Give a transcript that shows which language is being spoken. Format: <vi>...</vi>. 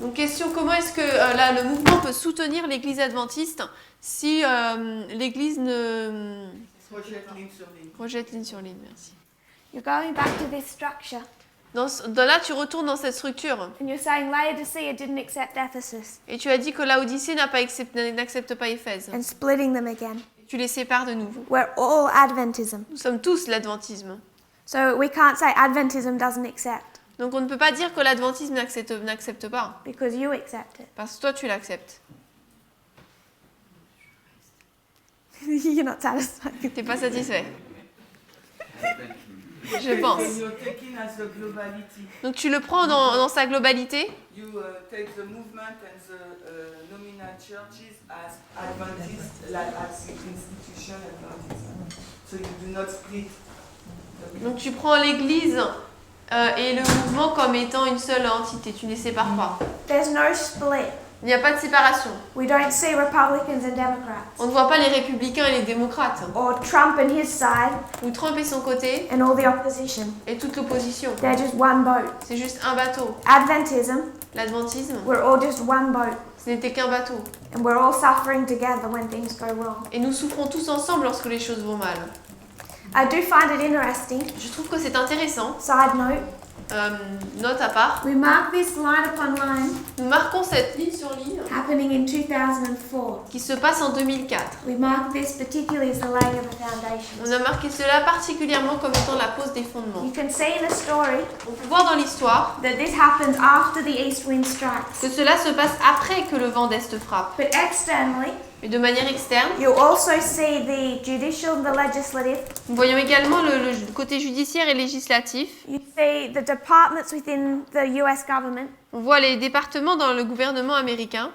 <fr>Donc question, comment est-ce que là, le mouvement peut soutenir l'Église adventiste si l'Église ne Project ligne sur ligne. projette ligne sur ligne, merci.</fr> <en>You're going back to this structure</en> <fr>Là, tu retournes dans cette structure</fr> <en>and you're saying Laodicea didn't accept Ephesus</en> <fr>et tu as dit que Laodicée n'accepte pas Éphèse.</fr> <en>and splitting them again.</en> <fr>Tu les sépares de nouveau.</fr> <en>We're all Adventism.</en> <fr>Nous sommes tous l'adventisme.</fr> <en>So we can't say Adventism doesn't accept</en> <fr>Donc on ne peut pas dire que l'adventisme n'accepte pas,</fr> <en>because you accept it.</en> <fr>parce que toi tu l'acceptes.</fr> <en>You're not satisfied.</en> <fr>T'es pas satisfait,</fr> <en>Thank you.</en> <fr>je pense.</fr> <en>And you're taking as a globality.</en> <fr>Donc tu le prends dans sa globalité.</fr> <en>You take the movement and the nominal churches as Adventist, like as the institution Adventism. So you do not split.</en> <fr>Donc tu prends l'Église et le mouvement comme étant une seule entité, tu ne les sépares pas.</fr> <en>There's no split.</en> <fr>Il n'y a pas de séparation.</fr> <en>We don't see Republicans and Democrats</en> <fr>On ne voit pas les républicains et les démocrates,</fr> <en>or Trump and his side</en> <fr>ou Trump et son côté,</fr> <en>and all the opposition.</en> <fr>et toute l'opposition.</fr> <en>They're just one boat.</en> <fr>C'est juste un bateau.</fr> <en>Adventism,</en> <fr>L'adventisme,</fr> <en>we're all just one boat</en> <fr>ce n'était qu'un bateau.</fr> <en>and we're all suffering together when things go wrong.</en> <fr>Et nous souffrons tous ensemble lorsque les choses vont mal.</fr> <en>I do find it interesting.</en> <fr>Je trouve que c'est intéressant.</fr> <en>Side note,</en> <fr>Note à part,</fr> <en>we mark this line upon line</en> <fr>nous marquons cette ligne sur ligne</fr> <en>happening in 2004.</en> <fr>qui se passe en 2004.</fr> <en>We mark this particularly as the laying of the foundations.</en> <fr>On a marqué cela particulièrement comme étant la pose des fondements.</fr> <en>You can see in the story</en> <fr>On peut voir dans l'histoire</fr> <en>that this happens after the east wind strikes.</en> <fr>que cela se passe après que le vent d'Est frappe.</fr> <en>But externally,</en> <fr>Mais de manière externe,</fr> <en>you'll also see the judicial and the legislative.</en> <fr>nous voyons également le côté judiciaire et législatif.</fr> <en>You see the departments within the US government</en> <fr>On voit les départements dans le gouvernement américain</fr>